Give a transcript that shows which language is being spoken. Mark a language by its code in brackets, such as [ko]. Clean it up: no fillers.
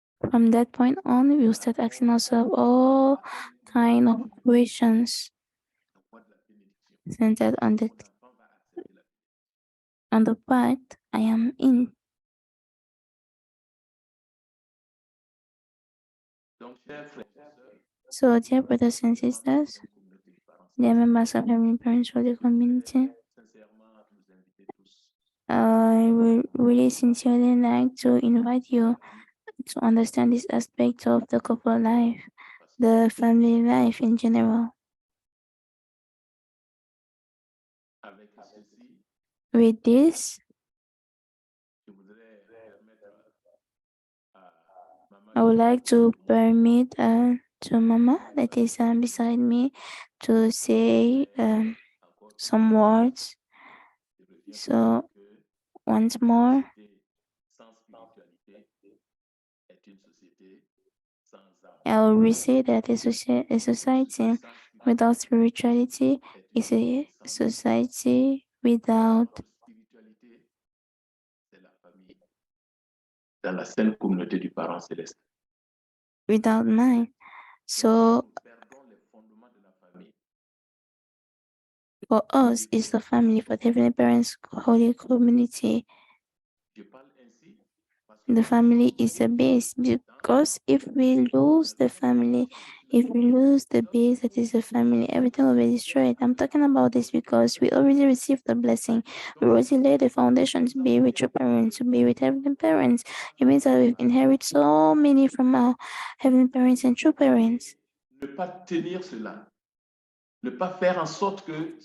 [en] from that point on, we'll start asking ourselves all kind of questions [fr] La voie de la bénédiction. [en] centered on [fr] Mon enfant va accepter la [en] on the path I am in. [fr] Donc, chers frères et sœurs, [en] So, dear brothers and sisters, [fr] comme communauté de parents, [en] dear members of Heavenly Parents for the community, [fr] sincèrement nous inviter tous [en] I would really sincerely like to invite you to understand this aspect of the couple life, [fr] parce que [en] the family life in general. [fr] avec ceci, [en] With this, [fr] je voudrais permettre à maman [en] I would like to permit to Mama that is beside me to say [fr] encore [en] some words. [fr] je reviens [en] So [fr] que [en] once more, [fr] société sans spiritualité est une société sans âme. [en] I will say that a society Without spirituality is a society without [fr] Notre spiritualité, c'est la famille dans la sainte communauté du parent céleste. [en] without mind. [fr] Si [en] So [fr] nous perdons les fondements de la famille, [en] for us, it's the family. For the Heavenly Parents, Holy Community, [fr] je parle ainsi parce que [en] the [fr] nous [en] family [fr] sommes [en] is the base. Because if we lose the family, if we lose the base that is the family, everything will be destroyed. I'm talking about this because we already received the blessing. We already laid the foundation to be with your parents, to be with Heavenly Parents. It means that we've inherited so many from our Heavenly Parents and true parents. [fr] ne pas tenir cela, ne pas faire en sorte que